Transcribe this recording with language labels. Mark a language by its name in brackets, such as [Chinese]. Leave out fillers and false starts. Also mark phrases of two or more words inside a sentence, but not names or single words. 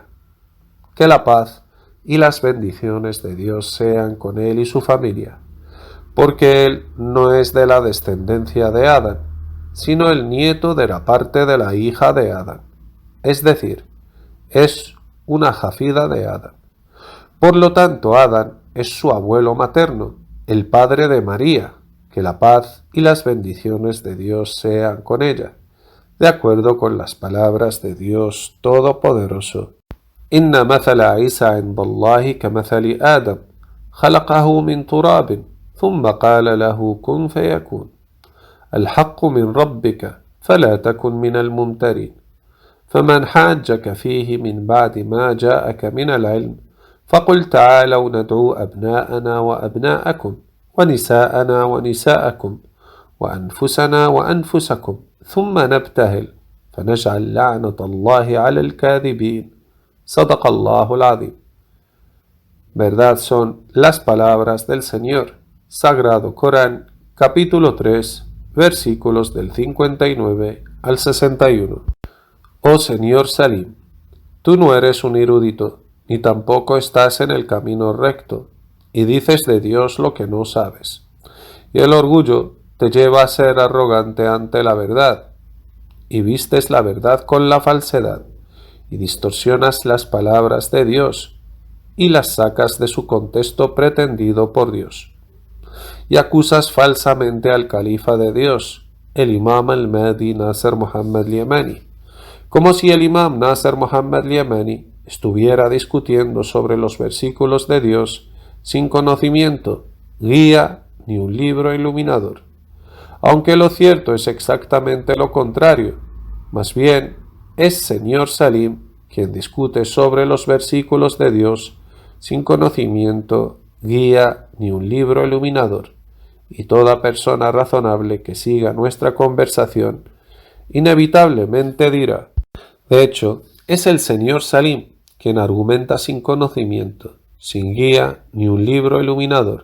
[Spanish] Que la paz y las bendiciones de Dios sean con él y su familia, porque él no es de la descendencia de Adán, sino el nieto de la parte de la hija de Adán, es decir, es una jafida de Adán. Por lo tanto, Adán es su abuelo materno, el padre de María, que la paz y las bendiciones de Dios sean con ella, de acuerdo con las palabras de Dios Todopoderoso. [Arabic] إن مثل عيسى عند الله كمثل آدم خلقه من تراب ثم قال له كن فيكون. الحق من ربك فلا تكن من الممترين فمن حاجك فيه من بعد ما جاءك من العلم فقل تعالوا ندعو أبناءنا وأبناءكم ونساءنا ونساءكم وأنفسنا وأنفسكم ثم نبتهل فنجعل لعنة الله على الكاذبين صدق الله العظيم. [Spanish] Verdad son las palabras del Señor. Sagrado Corán, capítulo 3, versículos del 59 al 61. Oh Señor Salim, tú no eres un erudito, ni tampoco estás en el camino recto, y dices de Dios lo que no sabes. Y el orgullo te lleva a ser arrogante ante la verdad, y vistes la verdad con la falsedad, y distorsionas las palabras de Dios, y las sacas de su contexto pretendido por Dios. Y acusas falsamente al califa de Dios, el imam al-Mahdi Nasser Muhammad al-Yamani, como si el imam Nasser Muhammad al-Yamani estuviera discutiendo sobre los versículos de Dios sin conocimiento, guía ni un libro iluminador. Aunque lo cierto es exactamente lo contrario, más bien es Señor Salim quien discute sobre los versículos de Dios sin conocimiento, guía ni un libro iluminador, y toda persona razonable que siga nuestra conversación inevitablemente dirá: de hecho, es el Señor Salim quien argumenta sin conocimiento, sin guía ni un libro iluminador.